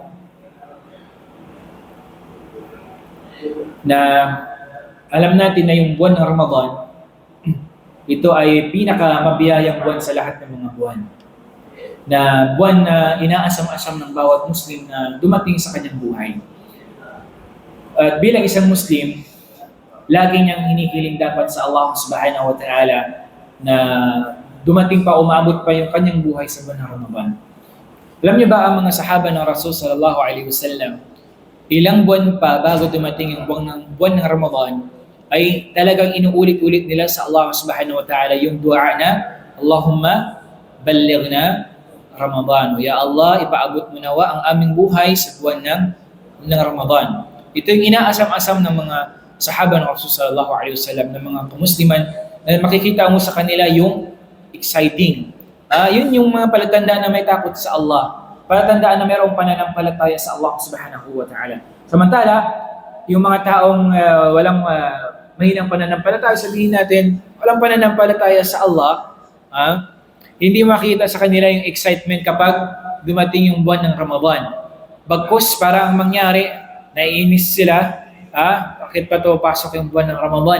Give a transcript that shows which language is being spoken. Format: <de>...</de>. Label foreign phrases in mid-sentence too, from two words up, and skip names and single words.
<tl>na alam natin na yung buwan ng Ramadan, ito ay pinakamabiyayang buwan sa lahat ng mga buwan. Na buwan na inaasam-asam ng bawat Muslim na dumating sa kanyang buhay. At bilang isang Muslim, lagi niyang hinihiling dapat sa Allah</tl> <ar>subhanahu wa ta'ala</ar> <tl>na dumating pa, umabot pa yung kanyang buhay sa buwan ng Ramadan. Alam niyo ba ang mga sahaba ng Rasul</tl> <ar>sallallahu alaihi wasallam,</ar> <tl>ilang buwan pa bago dumating yung buwan ng Ramadan, ay talagang inuulit-ulit nila sa Allah</tl> <ar>subhanahu wa ta'ala</ar> <tl>yung dua na,</tl> <ar>Allahumma ballighna Ramadan. Ya Allah,</ar> <tl>ipaabot mo nawa ang aming buhay sa buwan ng Ramadan. Ito yung inaasam-asam ng mga sahaba ng Rasul</tl> <ar>sallallahu alaihi wasallam,</ar> <tl>ng mga kamusliman, na makikita mo sa kanila yung exciting. Yun yung mga palatandaan na may takot sa Allah. Palatandaan na mayroong pananampalataya sa Allah</tl> <ar>subhanahu wa ta'ala.</ar> <tl>Samantala, yung mga taong walang mahinang pananampalataya, sabihin natin, walang pananampalataya sa Allah, hindi makita sa kanila yung excitement kapag dumating yung buwan ng Ramadan. Bagkus, parang mangyari, naiinis sila, bakit pa to pasok yung buwan ng Ramadan?</tl>